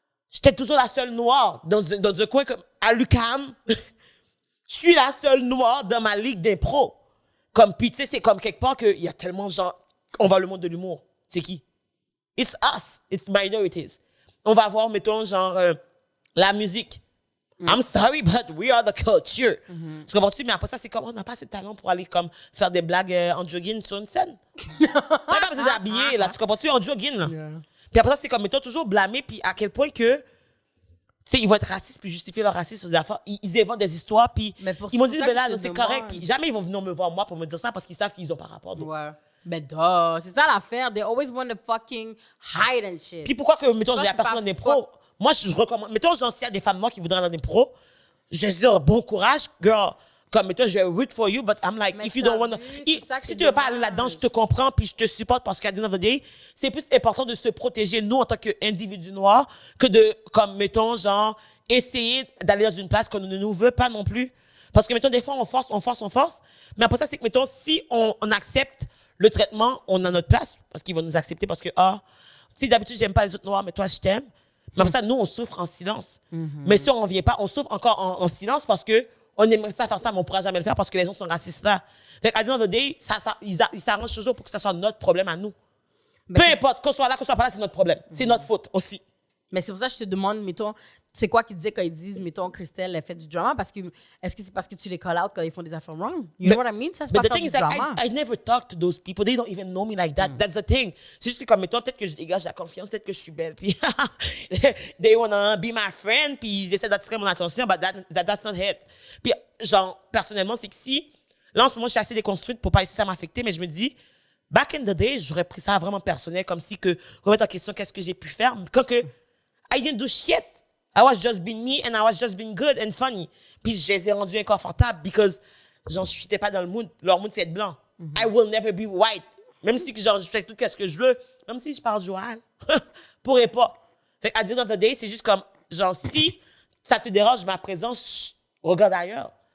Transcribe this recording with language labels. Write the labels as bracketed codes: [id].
[fr] J'étais toujours la seule noire dans un coin comme, à l'UQAM. Je suis la seule noire dans ma ligue d'impro. Comme, puis tu sais, c'est comme quelque part qu'il y a tellement de gens, on va le monde de l'humour. C'est qui? [en] It's us. It's minorities. [fr] On va voir, mettons, genre, la musique. [en] I'm sorry, but we are the culture. [fr] Tu comprends-tu? Mais après ça, c'est comme, on n'a pas assez de talent pour aller comme faire des blagues en jogging sur une scène. T'as pas besoin d'habiller, là. Tu comprends-tu? En jogging, là. Yeah. Puis après ça, c'est comme, mettons, toujours blâmer, puis à quel point que, tu sais, ils vont être racistes, puis justifier leur racisme sur des affaires. Ils inventent des histoires, puis ils vont dire, ben là, c'est correct. Puis jamais ils vont venir me voir, moi, pour me dire ça, parce qu'ils savent qu'ils ont pas rapport. Donc. Ouais. Mais c'est ça l'affaire. [en] They always want to fucking hide and shit. [fr] Puis pourquoi que, mettons, j'ai la personne en impro, moi, je recommande, mettons, s'il y a des femmes noires qui voudraient aller en impro, je vais dire, bon courage, girl. Comme, mettons, je vais [en] root for you, but I'm like, if you don't want to. [fr] Si tu veux pas aller là-dedans, je te comprends, puis je te supporte, parce qu'à [en] the end of the day, [fr] c'est plus important de se protéger, nous, en tant qu'individus noirs, que de, comme, mettons, genre, essayer d'aller dans une place qu'on ne nous veut pas non plus. Parce que, mettons, des fois, on force. Mais après ça, c'est que, mettons, si on accepte le traitement, on a notre place, parce qu'ils vont nous accepter, parce que, si d'habitude, j'aime pas les autres noirs, mais toi, je t'aime. Mais après ça, nous, on souffre en silence. Mais si on vient pas, on souffre encore en silence parce que, on aimerait ça faire ça, mais on pourra jamais le faire parce que les gens sont racistes là. Donc, à [en] the end of the day, [fr] ils s'arrangent toujours pour que ça soit notre problème à nous. Mais peu importe, qu'on soit là, qu'on soit pas là, c'est notre problème. C'est notre faute aussi. Mais c'est pour ça que je te demande, mettons, c'est quoi qu'ils disaient quand ils disent, mettons, Christelle, elle fait du drama? Parce que, est-ce que c'est parce que tu les call out quand ils font des affaires wrong? [en] You know what I mean? [fr] Ça, c'est pas [en] But the [fr] faire [en] thing [fr] du [en] is, like, [fr] drama. [en] I never talk to those people. They don't even know me like that. That's the thing. [fr] C'est juste que, comme, mettons, peut-être que je dégage la confiance, peut-être que je suis belle, puis [en] they wanna be my friend, [fr] puis ils essaient d'attirer mon attention, [en] but that's not it. [fr] Puis, genre, personnellement, c'est que si, là, en ce moment, je suis assez déconstruite pour pas laisser ça m'affecter, mais je me dis, [en] back in the days, [fr] j'aurais pris ça vraiment personnel, comme si que, remettre en question qu'est-ce que j'ai pu faire, quand que, [en] I didn't do shit. I was just being me and I was just being good and funny. [fr] Puis je les ai rendus inconfortables because j'en suis pas dans le mood. Leur mood, c'est être blanc. [en] I will never be white. [fr] Même si que, genre, je fais tout ce que je veux, même si je parle joual, pourrais pas. Fait qu'à [en] the end of the day, [fr] c'est juste comme, genre, si ça te dérange ma présence, regarde ailleurs.